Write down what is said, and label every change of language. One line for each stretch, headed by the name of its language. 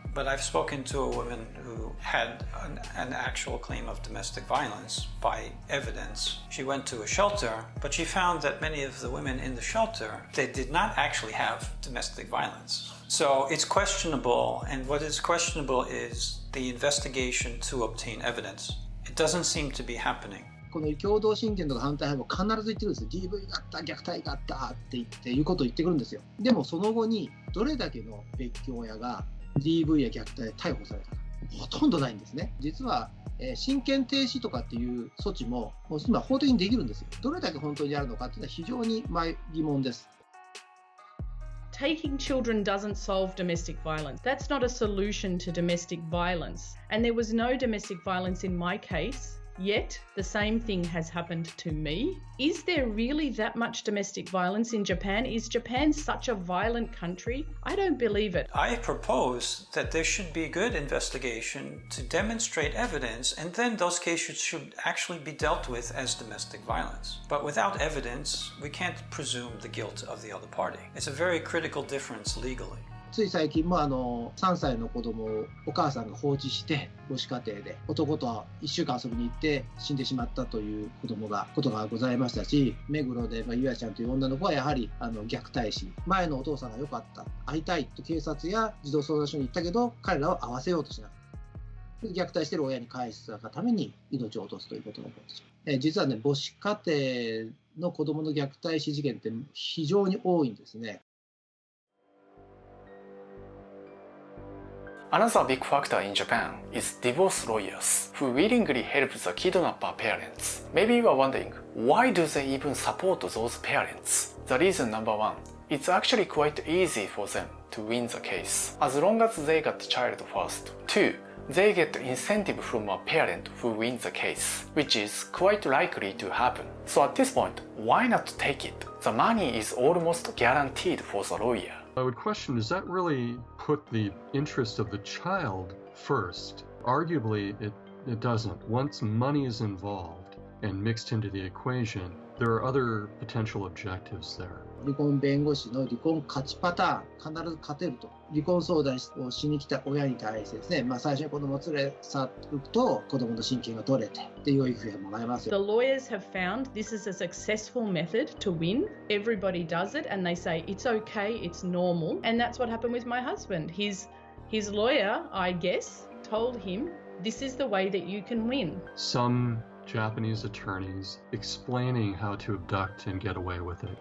English: But I've spoken to a woman who had an actual claim of domestic violence by evidence. She went to a shelter, but she found that many of the women in the shelter, they did not actually have domestic violence. So it's questionable, and what is questionable is the investigation to obtain evidence. It doesn't seem to be happening.
Japanese: この共同親権とか反対派も必ず言ってるんですよ。DV があった、虐待があったっていうことを言ってくるんですよ。でもその後にどれだけの別居親が DV や虐待で逮捕されたか、ほとんどないんですね。実は、親権停止とかっていう措置も今法的にできるんですよ。どれだけ本当にあるのかっていうのは非常に疑問です。
English: Taking children doesn't solve domestic violence. That's not a solution to domestic violence. And there was no domestic violence in my case. Yet, the same thing has happened to me. Is there really that much domestic violence in Japan? Is Japan such a violent country? I don't believe it. I propose that there should be good investigation to demonstrate evidence, and then those cases should actually be dealt with as domestic violence. But without evidence, we can't presume the guilt of the other party. It's a very critical difference legally.
Japanese: つい最近も3歳の子供をお母さんが放置して母子家庭で男と1週間遊びに行って死んでしまったということがございましたし、目黒でゆあちゃんという女の子はやはり虐待死、前のお父さんが良かった、会いたいと警察や児童相談所に行ったけど彼らを会わせようとしなかった。虐待している親に返すがために命を落とすということが起こってしまう。実はね、母子家庭の子供の虐待死事件って非常に多いんですね。
English: Another big factor in Japan is divorce lawyers who willingly help the kidnapper parents. Maybe you are wondering, why do they even support those parents? The reason number one, it's actually quite easy for them to win the case, as long as they got the child first. Two, they get incentive from a parent who wins the case, which is quite likely to happen. So at this point, why not take it? The money is almost guaranteed for the lawyer. I would question, does that really put the interest of the child first? Arguably, it doesn't. Once money is involved and mixed into the equation, there are other potential objectives there.
Japanese: 離婚弁護士の離婚勝ちパターン、必ず勝てると。離婚相談をしに来た親に対してですね、最初に子供を連れ去ると子供の親権が取れてっていう育児がもらえますよ。
English: The lawyers have found this is a successful method to win. Everybody does it and they say it's okay, it's normal. And that's what happened with my husband. His lawyer, I guess, told him this is the way that you can win. Some Japanese attorneys explaining how to abduct and get away with it.